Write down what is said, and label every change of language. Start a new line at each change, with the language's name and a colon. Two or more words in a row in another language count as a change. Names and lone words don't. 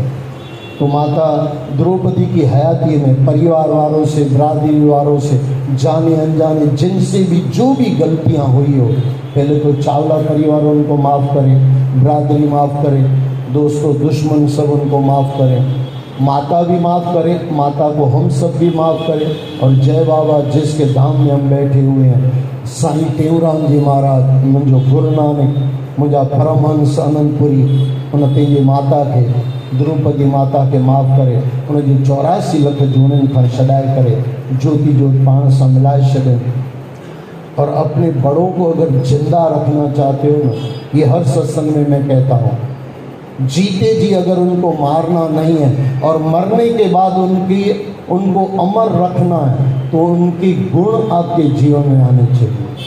Hindi: तो माता द्रौपदी की हयाती में परिवार वालों से, बिरादरी वालों से, जाने अनजाने जिनसे भी जो भी गलतियाँ हुई हो, पहले तो चावला परिवार उनको माफ़ करे, बिरादरी माफ़ करे, दोस्तों दुश्मन सब उनको माफ़ करें, माता भी माफ़ करे, माता को हम सब भी माफ़ करें। और जय बाबा जिसके धाम में हम बैठे हुए हैं,
Sindhi: साईं टेऊराम जी महाराज, मुंहिंजो गुरु नानक, मुंहिंजा परमहंस आनंदपुरी, उन पंहिंजे माता के, द्रौपदी माता के माफ़ करे, उनजी 84 लख जूननि खां छॾाए करे ज्योति जोत पाण सां मिलाए छॾनि।
Hindi: और अपने बड़ों को अगर जिंदा रखना चाहते हो ना, ये हर सत्संग में मैं कहता हूँ, जीते जी अगर उनको मारना नहीं है और मरने के बाद उनको अमर रखना है तो उनके गुण आपके जीवन में आने चाहिए।